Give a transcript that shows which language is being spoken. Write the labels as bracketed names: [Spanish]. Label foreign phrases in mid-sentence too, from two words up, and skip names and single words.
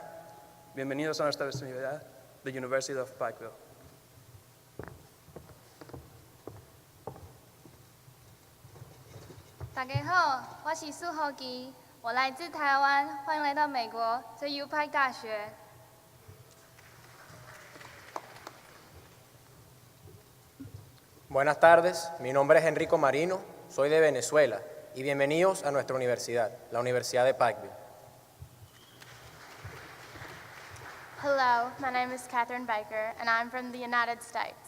[Spanish] Bienvenidos a nuestra universidad, [English] the University of Pikeville. [Chinese] 大家好，我是苏厚基，我来自台湾，欢迎来到美国，这 UPIKE 大学。 [Spanish] Buenas tardes, mi nombre es Enrico Marino, soy de Venezuela y bienvenidos a nuestra universidad, la Universidad de Pikeville. [English] Hello, my name is Catherine Baker, and I'm from the United States.